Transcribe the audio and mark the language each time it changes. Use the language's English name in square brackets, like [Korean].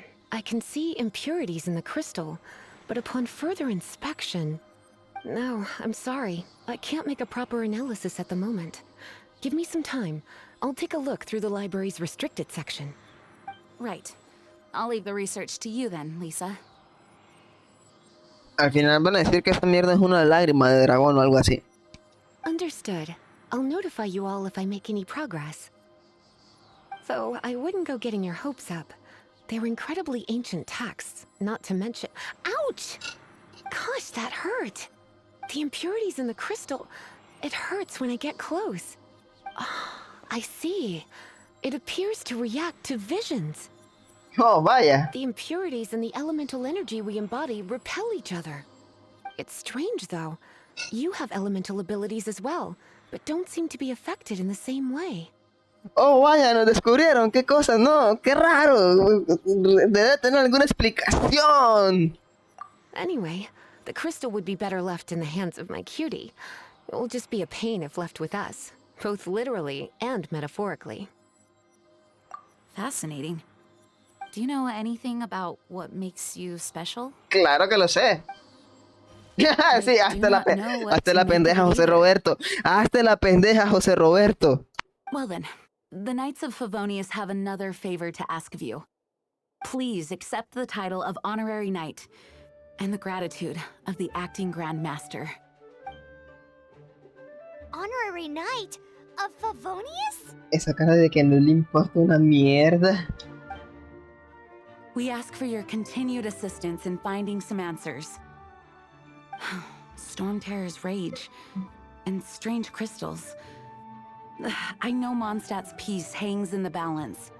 [English] I can see impurities in the crystal, but upon further inspection... No, I'm sorry. I can't make a proper analysis at the moment. Give me some time. I'll take a look through the library's restricted section. Right. I'll leave the research to you then, Lisa. [Spanish] Al final van a decir que esta mierda es una lágrima de dragón o algo así. [English] Understood. I'll notify you all if I make any progress. Though I wouldn't go getting your hopes up. They're incredibly ancient texts, not to mention... Ouch! Gosh, that hurt! The impurities in the crystal... It hurts when I get close. Oh, I see. It appears to react to visions. [Spanish] Oh, vaya. [English] The impurities and the elemental energy we embody repel each other. It's strange, though. You have elemental abilities as well, but don't seem to be affected in the same way. [Spanish] Oh, vaya, nos descubrieron. ¿Qué cosa? No, qué raro. Debe tener alguna explicación. [English] Anyway, the crystal would be better left in the hands of my cutie. It will just be a pain if left with us, both literally and metaphorically. Fascinating. Do you know anything about what makes you special? [Spanish] Claro que lo sé. Sí, hasta la pendeja José Roberto. Hasta la pendeja José Roberto. [English] Well then, the Knights of Favonius have another favor to ask of you. Please accept the title of Honorary Knight and the gratitude of the Acting Grand Master. Honorary Knight of Favonius? [Spanish] Esa cara de que no le importa una mierda. [English] We ask for your continued assistance in finding some answers. Storm Terror's rage and strange crystals. I know Mondstadt's peace hangs in the balance.